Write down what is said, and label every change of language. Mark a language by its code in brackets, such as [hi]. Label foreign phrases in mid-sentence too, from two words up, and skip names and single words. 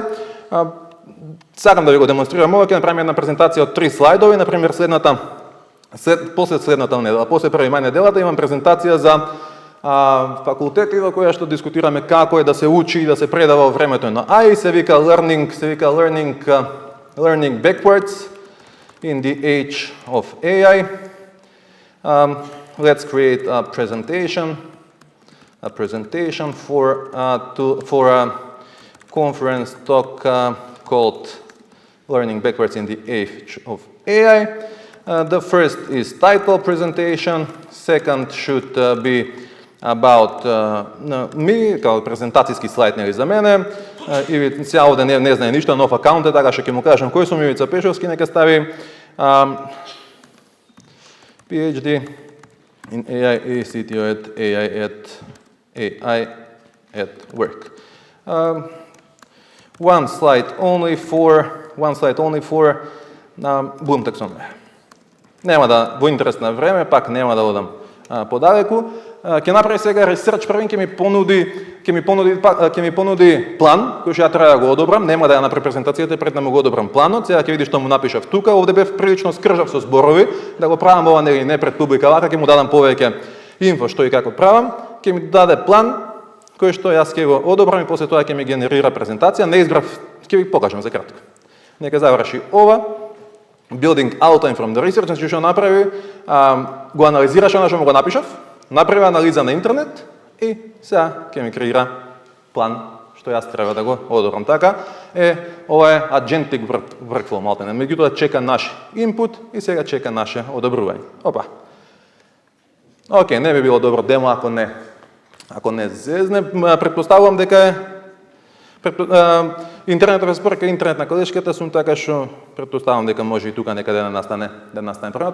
[mk] Сакам да ви го демонстрирам ова, ќе направиме една презентација од 3 слайдови, например после следната недела, после 1 мај неделата имам презентација за факултети во која што дискутираме како е да се учи и да се предава во времето на AI, се вика learning backwards in the age of AI. [en] Let's create a presentation for a conference talk called Learning Backwards in the Age of AI. The first is title presentation, second should be about me, [mk] као презентацијски слайд нели за мене. И сега овде не знае ништо, нов акаунт е, така што ќе му кажам кој сум, Ивица Пешовски, нека стави [en] PhD in AI [mk] и [en] CTO at AI at work. One slide only for Bloom taxonomy. [mk] Нема да, во интерес на време, пак нема да одам подалеку. ќе направи сега ресерч првен, ќе ми понуди план кој што ја треба да го одобрам, нема да ја направи презентацијата пред да му го одобрам планот. Сега ќе види што му напишав тука. Овде бев прилично скржав со зборови, да го правам ова не пред публика, вака ќе му дадам повеќе инфо што и како правам. Ќе ми даде план кој што јас ќе го одобрам и после тоа ќе ми генерира презентација. Не избрав, ќе ви покажам за кратко. Нека заврши ова. [en] Building outline from the research, [mk] значи што направи, го анализираше она што му го напишав, направи анализа на интернет и сега ќе ми креира план што јас треба да го одобрам. Така ова е [en] agentic workflow [mk] малтене. Меѓутоа чека наш input и сега чека наше одобрување. Опа. Океј, не би било добро демо ако не зезне. Претпоставувам дека интернетот спорка интернет на колешката сум, така што претпоставувам дека може и тука некаде да настане проблемот.